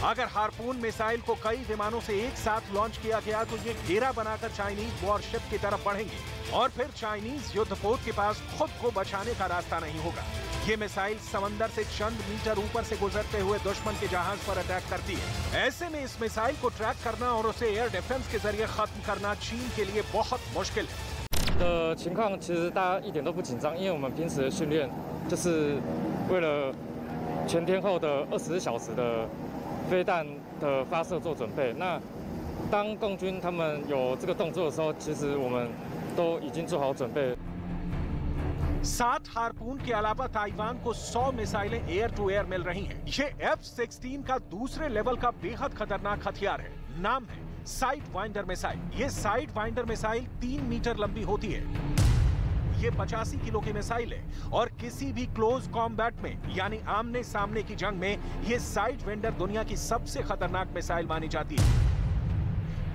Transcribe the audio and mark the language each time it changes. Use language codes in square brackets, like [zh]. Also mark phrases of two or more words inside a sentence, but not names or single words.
[hi] अगर हार्पून मिसाइल को कई विमानों से एक साथ लॉन्च किया गया तो ये घेरा बनाकर चाइनीज वॉरशिप की तरफ बढ़ेंगी और फिर चाइनीज युद्धपोत के पास खुद को बचाने का रास्ता नहीं होगा। ये मिसाइल समंदर से चंद मीटर ऊपर से गुजरते हुए दुश्मन के जहाज पर अटैक करती है। ऐसे में इस मिसाइल को ट्रैक करना और उसे [en] air defense [hi] के जरिए खत्म करना चीन के लिए बहुत मुश्किल है। [zh] 的情况其实大家一点都不紧张，因为我们平时的训练就是为了全天候的24小时的飞弹的发射做准备。那当共军他们有这个动作的时候，其实我们都已经做好准备。 [hi] 7 हार्पून के अलावा ताइवान को 100 मिसाइलें [en] air to air [hi] मिल रही हैं। ये F-16 का दूसरे लेवल का बेहद खतरनाक हथियार है। नाम है साइड वाइंडर मिसाइल। ये साइड वाइंडर मिसाइल 3 मीटर लंबी होती है। ये 85 किलो की मिसाइल है और किसी भी [en] close combat [hi] में यानी आमने सामने की जंग में ये साइड वाइंडर दुनिया की सबसे खतरनाक मिसाइल मानी जाती है।